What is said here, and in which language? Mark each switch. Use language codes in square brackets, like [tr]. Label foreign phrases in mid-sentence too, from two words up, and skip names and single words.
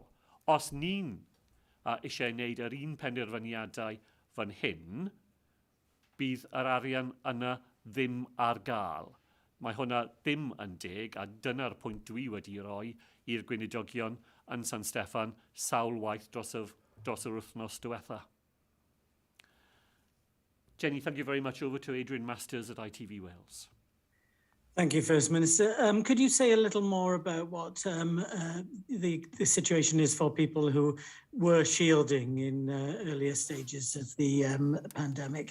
[cy] Os ni'n eisiau wneud yr un penderfyniadau fan hyn, bydd yr arian yna ddim ar gael. Mae hwnna ddim yn deg, a dyna'r pwynt dwi wedi rhoi i'r gweinidogion yn San Steffan sawl waith dros yr wythnos diwetha. [en] Jenny, thank you very much. Over to Adrian Masters at ITV Wales. Thank you, First Minister. Could you say a little more about what the situation is for people who were shielding in earlier stages of the pandemic?